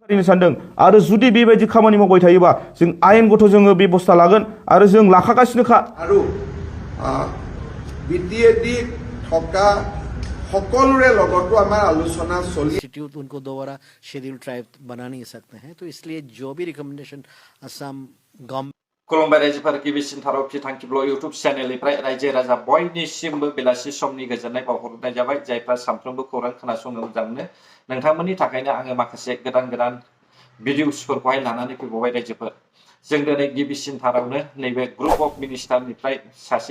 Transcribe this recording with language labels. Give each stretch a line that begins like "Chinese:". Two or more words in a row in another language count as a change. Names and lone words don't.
Bodo: सानदों आरो जुदि बेबायदि खामानि मावबाय थायोबा जों आयेनगत जोङो बेबस्था लागोन आरो जों लाखागासिनोखा
Assamese: আৰু বিটিএডি থকা সকলোৰে লগতো আমাৰ আলোচনা চলি
Hindi: इंस्टीट्यूट उनको दोबारा
English: scheduled tribe
Hindi: बना नहीं सकते हैं, तो इसलिए जो भी
English: recommendation Assam government
Bodo: खुलुमबाय रायजोफोर गिबिसिन थारौथि थांखिब्ल' इउटुब चेनेलनिफ्राय रायजो राजा बयनिसिमबो बेलासि समनि गोजोननाय बावहरनाय जाबाय जायफ्रा सानफ्रोमबो खौरां खोनासंनो मोजां मोनो नोंथांमोननि थाखायनो आङो माखासे गोदान गोदान भिडिअसफोरखौहाय लानानै फैबावबाय रायजोफोर जों दिनै गिबिसिन थारावनो नैबे
English: group of ministernifrai
Bodo: सासे